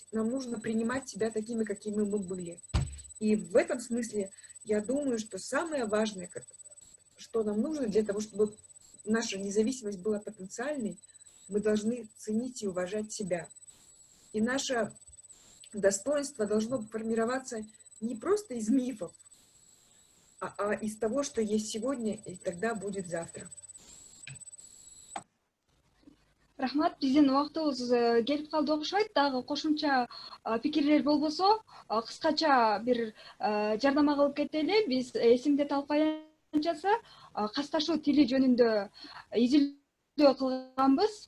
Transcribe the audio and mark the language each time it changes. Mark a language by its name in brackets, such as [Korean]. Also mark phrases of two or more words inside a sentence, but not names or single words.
[Russian] Нам нужно принимать себя такими, какими мы были. И в этом смысле я думаю, что самое важное, что нам нужно для того, чтобы наша независимость была потенциальной, мы должны ценить и уважать себя. И наше достоинство должно формироваться не просто из мифов, а из того, что есть сегодня, и тогда будет завтра. [Kyrgyz] Рахмат, биздин убактыбыз келип калды окшойт. Дагы кошумча пикирлер болбосо, кыскача бир жардама кылып кетели. Биз эсимде талкуянчасы касташуу тили жөнүндө изилдөө кылганбыз.